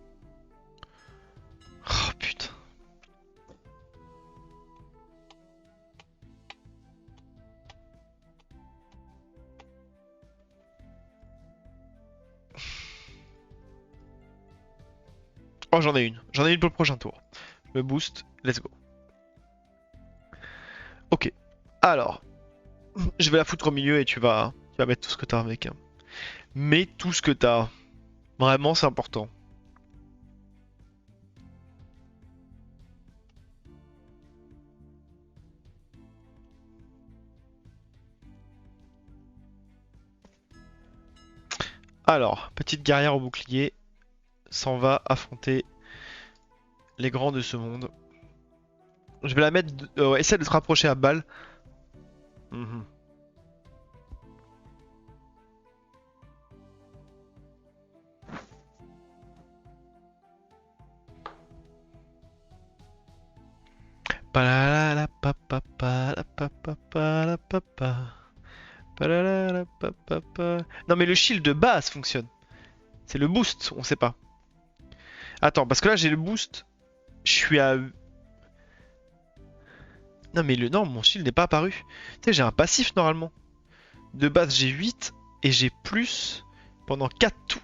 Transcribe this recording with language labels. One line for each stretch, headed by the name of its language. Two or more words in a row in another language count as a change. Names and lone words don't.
French: Oh putain. Oh, j'en ai une. J'en ai une pour le prochain tour. Je me booste.
English: Let's go.
French: Ok. Alors, je vais la foutre au milieu et tu vas mettre tout ce que t'as avec. Hein. Mets tout ce que t'as. Vraiment, c'est important. Alors, petite guerrière au bouclier s'en va affronter les grands de ce monde. Je vais la mettre. Ouais, essaie de te rapprocher à balle. Mhm. Palalala, pa, pa, pa, la, pa, pa, pa, la, pa, pa. Palalala, pa, pa, pa. Non mais le shield de base fonctionne. C'est le boost, on sait pas. Attends, parce que là j'ai le boost. Je suis à... Non mais non, mon shield n'est pas apparu. Tu sais, j'ai un passif normalement. De base, j'ai 8 et j'ai plus pendant 4 tours.